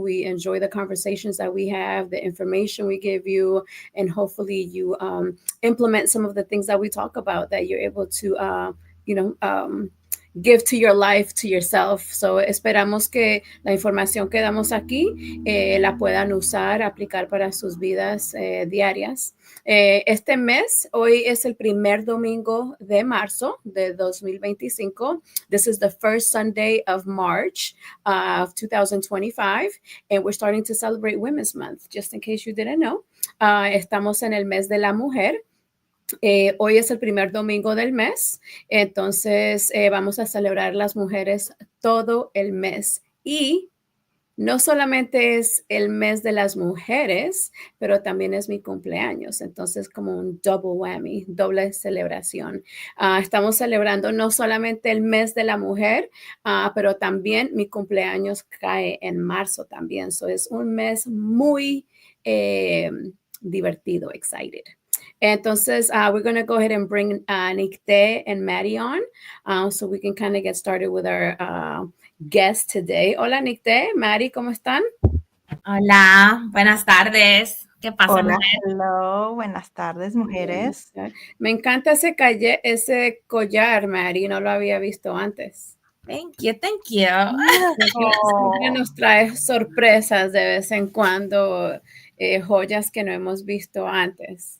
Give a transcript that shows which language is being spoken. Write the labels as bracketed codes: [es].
[en] We enjoy the conversations that we have, the information we give you, and hopefully you implement some of the things that we talk about that you're able to, give to your life, to yourself. [es] So esperamos que la información que damos aquí la puedan usar, aplicar para sus vidas diarias. Este mes, hoy es el primer domingo de marzo de 2025. [en] This is the first Sunday of March of 2025, and we're starting to celebrate Women's Month, just in case you didn't know. [es] Estamos en el mes de la mujer. Hoy es el primer domingo del mes, entonces vamos a celebrar las mujeres todo el mes. Y no solamente es el mes de las mujeres, pero también es mi cumpleaños. Entonces, como un double whammy, doble celebración. Estamos celebrando no solamente el mes de la mujer, pero también mi cumpleaños cae en marzo también. So es un mes muy divertido, excited. [en] Entonces, we're going to go ahead and bring Nicte and Maddie on so we can kind of get started with our guest today. [es] Hola, Nicte, Maddie, ¿cómo están? Hola, buenas tardes. ¿Qué pasa, Hola, mujer? hello, buenas tardes, mujeres. Me encanta ese collar, Maddie, no lo había visto antes. [en] Thank you, thank you. [es] Siempre nos trae sorpresas de vez en cuando, joyas que no hemos visto antes.